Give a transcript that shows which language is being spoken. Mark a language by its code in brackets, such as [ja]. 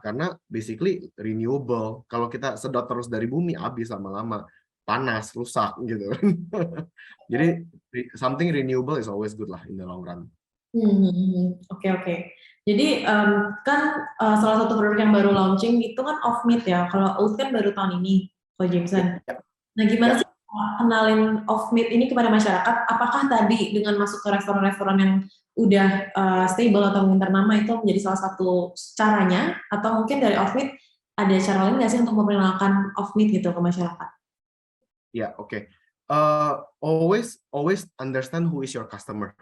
[id] Karena basically renewable. Kalau kita sedot terus dari bumi, habis lama-lama. Panas, rusak gitu. Jadi [en] something renewable is always good [id] lah [en] in the long run. [id] Oke, oke. Jadi kan salah satu produk yang baru launching itu kan off meat ya. Kalau oat kan baru tahun ini, Ko Jameson. Nah, gimana sih kenalin off meat ini kepada masyarakat? Apakah tadi dengan masuk ke restoran-restoran yang udah stable atau mungkin ternama itu menjadi salah satu caranya? Atau mungkin dari off meat ada cara lain nggak sih untuk memperkenalkan off meat gitu ke masyarakat? Ya, oke. [en] Always understand who is your customer.